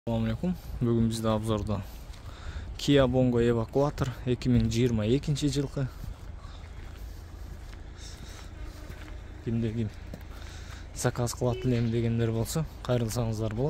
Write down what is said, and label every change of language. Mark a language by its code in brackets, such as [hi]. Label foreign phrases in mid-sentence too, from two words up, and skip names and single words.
[ar] السلام عليكم. [kk] Бүгін бізде обзорда Kia Bongo Evacuator 2022 жылғы. [ky] Кимде-ким заказ кылат элем дегендер болса, кайрылсаңыздар болот.